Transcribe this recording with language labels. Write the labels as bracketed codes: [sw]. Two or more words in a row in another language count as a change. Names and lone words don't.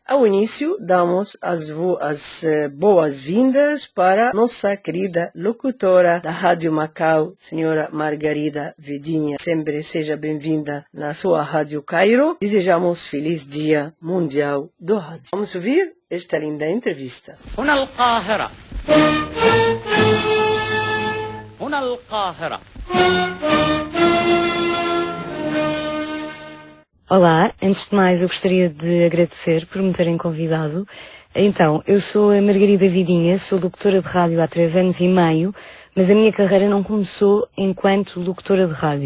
[pt] Ao início, damos as boas-vindas para nossa querida locutora da Rádio Macau, senhora Margarida Vidinha. Sempre seja bem-vinda na sua Rádio Cairo. Desejamos feliz Dia Mundial do Rádio. Vamos ouvir esta linda entrevista. [ar] هنا القاهرة هنا القاهرة. [pt] Olá, antes de mais eu gostaria de agradecer por me terem convidado. Então, eu sou a Margarida Vidinha, sou locutora de rádio há 3 anos e meio, mas a minha carreira não começou enquanto locutora de rádio.